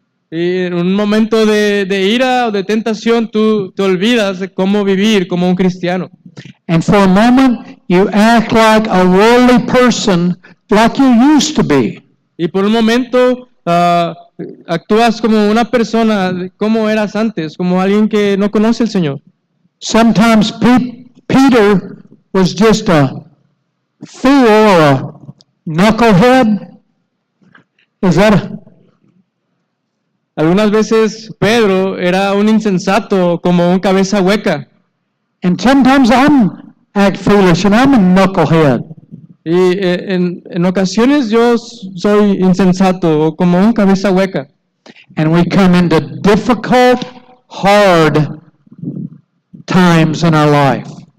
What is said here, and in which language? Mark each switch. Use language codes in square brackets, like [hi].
[es] Y en un momento de ira o de tentación, tú te olvidas de cómo vivir como un cristiano. [en] And for a moment, you act like a worldly person like you used to be. [es] Y por un momento actúas como una persona, como eras antes, como alguien que no conoce al Señor. [en] Sometimes Peter was just a fool or a knucklehead. Is that [es] Algunas veces Pedro era un insensato, como un cabeza hueca. [en] And sometimes I'm act foolish and I'm a knucklehead. [es] Y en ocasiones yo soy insensato, o como un cabeza hueca. [en] And we come into difficult, hard times in our life.